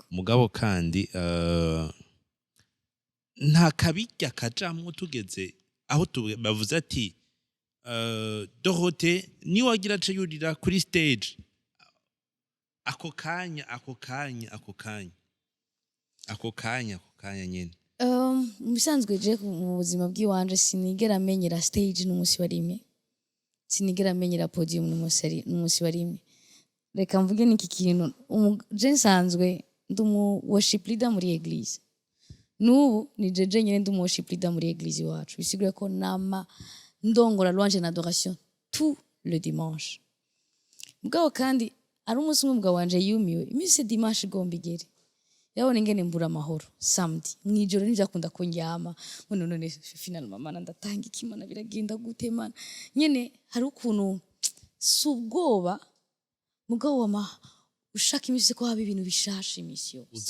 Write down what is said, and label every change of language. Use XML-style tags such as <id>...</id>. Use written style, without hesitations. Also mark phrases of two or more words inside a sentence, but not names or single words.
<rn>Mugabo kandi nta kabirya kajamwo tugeze aho bavuze ati Dorothée ni wagira ace yurira kuri stage ako kanya nyene bisanzwe je mu buzima bw'iwanje sinigera menyera stage n'umusi wa rimwe sinigera menyera podium n'umusi wa rimwe reka mvuge niki kintu je nsanzwe ndumu</rn> <en>worship leader</en> <rn>muri eglise n'ubu ni jeje nyene ndumu</rn> <en>worship leader</en> <rn>muri eglise iwacu bisigura ko nama ndongora louange na</rn> <fr>adoration tout le dimanche</fr> <rn>mugabo kandi ari umunsi umwe mugabo wanje yumiwe iminsi dimanche igomba igere yabona ingene mbura amahoro samedi mwijoro ntibyakunda ko njyama none final mama ndatanga ikimana biragenda gute mana nyene hari ukuntu subwoba mugabo ushaka imisi ko haba ibintu bishasha imisi yose</rn>